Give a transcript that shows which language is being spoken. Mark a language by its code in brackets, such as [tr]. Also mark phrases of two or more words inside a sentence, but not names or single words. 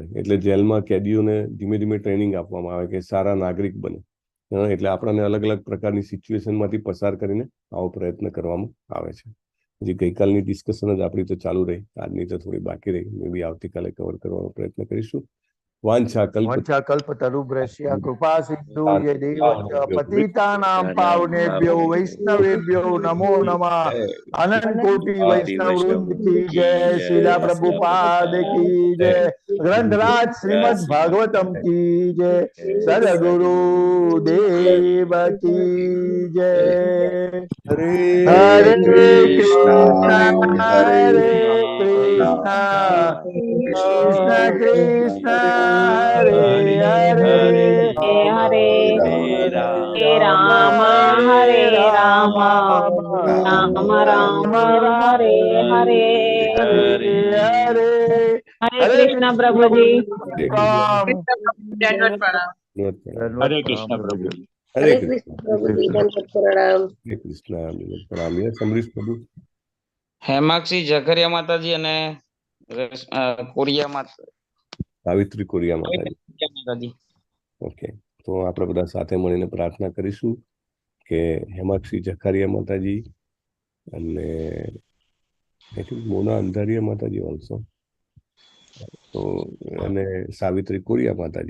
[gu] એટલે જેલમાં કેદીઓને ધીમે ધીમે ટ્રેનિંગ આપવામાં આવે કે સારા નાગરિક બને. એટલે આપણને અલગ અલગ પ્રકારની સિચ્યુએશનમાંથી પસાર કરીને આવો પ્રયત્ન કરવામાં આવે છે. હજી ગઈકાલની ડિસ્કશન જ આપણી તો ચાલુ રહી, આજની તો થોડી બાકી રહી. [en] may be [gu] આવતીકાલે કવર કરવાનો પ્રયત્ન કરીશું. [sa] वंशाकल्पतरुभ्यश्च कृपा सिंधु यदेव च पतितानां पावनेभ्यो वैष्णवेभ्यो नमो नमः। [hi] अनंत कोटि वैष्णव वृंद की जय, शिला प्रभुपाद की जय, ग्रंथराज श्रीमद् भागवतम की जय, सदगुरु देव की जय। [sa] हरे कृष्णा हरे कृष्णा कृष्ण कृष्ण हरे हरे हरे राम हरे राम राम राम हरे हरे हरे [hi] हरे कृष्ण प्रभु जी। दंडवत प्रणाम। हरे कृष्ण प्रभु जी। हरे कृष्ण प्रभु जी, दंडवत प्रणाम। हरे कृष्ण प्रणाम। यस अमरीश प्रभु। [gu] હેમાક્ષી ઝઘરિયા માતાજી અને કોરિયા માતા સાવિત્રી કોરિયા માતાજી। માતાજી। ઓકે, તો આપણે બધા સાથે મળીને પ્રાર્થના કરીશું કે હેમાક્ષી ઝઘરિયા માતાજી અને [en] I think [gu] મોના અંધારિયા માતાજી ઓલ્સો, તો અને સાવિત્રી કોરિયા માતાજી